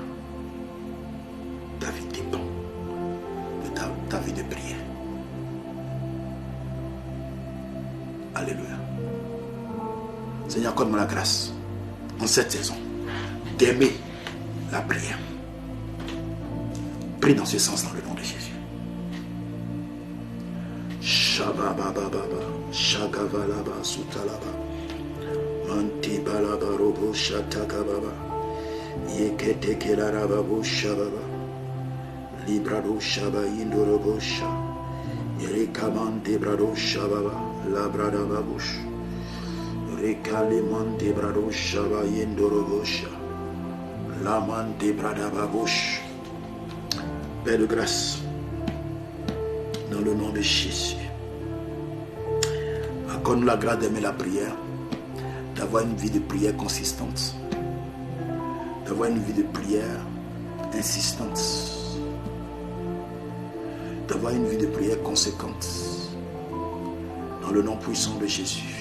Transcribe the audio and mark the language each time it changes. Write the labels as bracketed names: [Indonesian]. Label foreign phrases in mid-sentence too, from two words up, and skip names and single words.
[French] Ta vie dépend de ta vie de prière. Alléluia. Seigneur, accorde-moi la grâce en cette saison d'aimer la prière. Prie dans ce sens dans le nom de Jésus. Shababababa, Shagavalaba, Sutalaba, Mantibalaba, Robo, Shatakababa, Yeketekelarababo, Shababa, Librado, Shaba, Indorobosha, Yerekaman, Debrado, Shababa, Labradababush, Rekaleman, Debrado, Shaba, Indorobosha, Laman, Debradababush. Père de grâce, dans le nom de Jésus. Accorde-nous la grâce d'aimer la prière, d'avoir une vie de prière consistante, d'avoir une vie de prière insistante, d'avoir une vie de prière conséquente, dans le nom puissant de Jésus.